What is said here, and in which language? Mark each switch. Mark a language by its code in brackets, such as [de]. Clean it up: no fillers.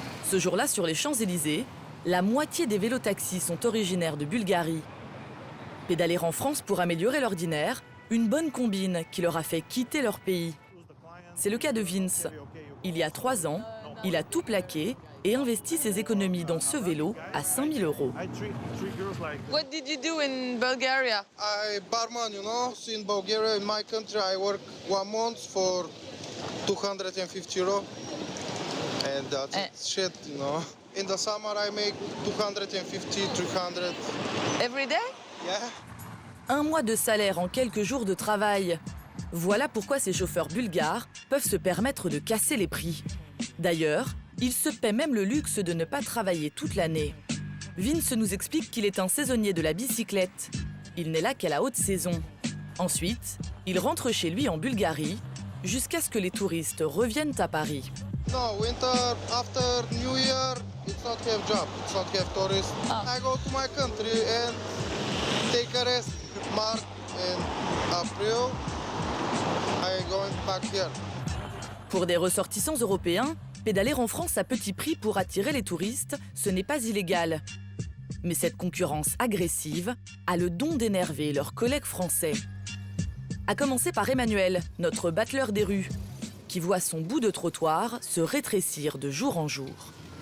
[fr] Ce jour-là, sur les Champs-Élysées, la moitié des vélotaxis sont originaires de Bulgarie. Pédaler en France pour améliorer l'ordinaire, une bonne combine qui leur a fait quitter leur pays. C'est le cas de Vince. Il y a 3 ans, il a tout plaqué et investi ses économies dans ce vélo à 5 000 €. [en] What did you do in Bulgaria? I barman, you know. So in Bulgaria, in my country, I work 1 month for 250 €. And that's shit, you know. In the summer, I make 250, 300. Every day? Yeah. [fr] 1 mois de salaire en quelques jours de travail. Voilà pourquoi ces chauffeurs bulgares peuvent se permettre de casser les prix. D'ailleurs, ils se paient même le luxe de ne pas travailler toute l'année. Vince nous explique qu'il est un saisonnier de la bicyclette. Il n'est là qu'à la haute saison. Ensuite, il rentre chez lui en Bulgarie jusqu'à ce que les touristes reviennent à Paris. [en] No, winter, after New Year, it's not have job, it's not have tourists. I go to my country and take a rest. March and April, I going back here. [fr] Pour des ressortissants européens, pédaler en France à petit prix pour attirer les touristes, ce n'est pas illégal. Mais cette concurrence agressive a le don d'énerver leurs collègues français. À commencer par Emmanuel, notre battleur des rues, qui voit son bout de trottoir se rétrécir de jour en jour.